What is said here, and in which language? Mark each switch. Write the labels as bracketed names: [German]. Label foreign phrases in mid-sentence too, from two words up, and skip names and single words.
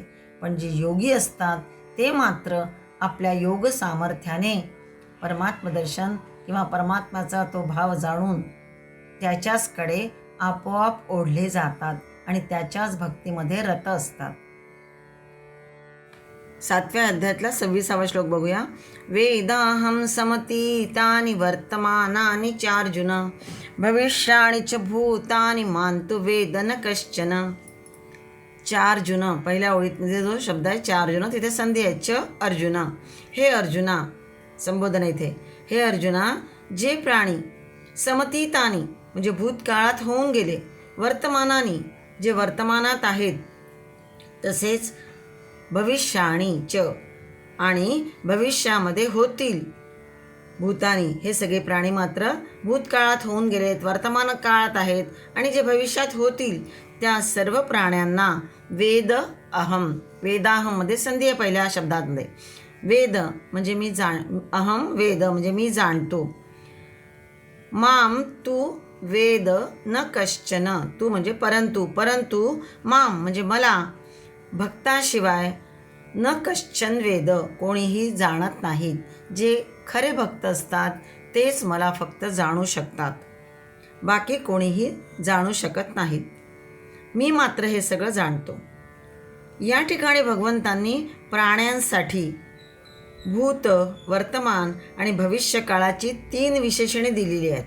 [Marathi] पण जे योगी असतात ते मात्र आपल्या योग सामर्थ्याने परमात्मदर्शन किंवा परमात्म्याचा तो भाव जाणून त्याच्याचकडे आपोआप ओढले जातात आणि त्याच्याच भक्तीमध्ये रत असतात. 7व्या अध्यायातला 26वा श्लोक बघूया. [Sanskrit] वेदाहं समतीतानि वर्तमानानि चार्जुन भविष्याणि च भूतानि मान्तु वेद न कश्चन. [Marathi] चार्जुन पहिल्या ओळीमध्ये जो शब्द आहे चार्जुन, तिथे संधी आहे च अर्जुना. हे अर्जुना, संबोधन इथे, हे अर्जुना, जे प्राणी समतीतानी म्हणजे भूतकाळात होऊन गेले, वर्तमानानी जे वर्तमानात आहेत, तसेच भविष्याणी च आणि भविष्यामध्ये होतील, भूतानी हे सगळे प्राणी मात्र भूतकाळात होऊन गेलेत, वर्तमान काळात आहेत, आणि जे भविष्यात होतील त्या सर्व प्राण्यांना वेद अहम, वेदाहममध्ये संधी आहे पहिल्या शब्दांमध्ये. वेद म्हणजे मी [Sanskrit] अहम वेद [Marathi] म्हणजे मी जाणतो. [Sanskrit] माम तू वेद न कश्चन, [Marathi] तू म्हणजे परंतु, परंतु माम म्हणजे मला, भक्ताशिवाय [Sanskrit] न कश्चन वेद [Marathi] कोणीही जाणत नाहीत. जे खरे भक्त असतात तेच मला फक्त जाणू शकतात, बाकी कोणीही जाणू शकत नाहीत. मी मात्र हे सगळं जाणतो. या ठिकाणी भगवंतांनी प्राण्यांसाठी भूत, वर्तमान आणि भविष्य काळाची 3 विशेषणे दिलेली आहेत.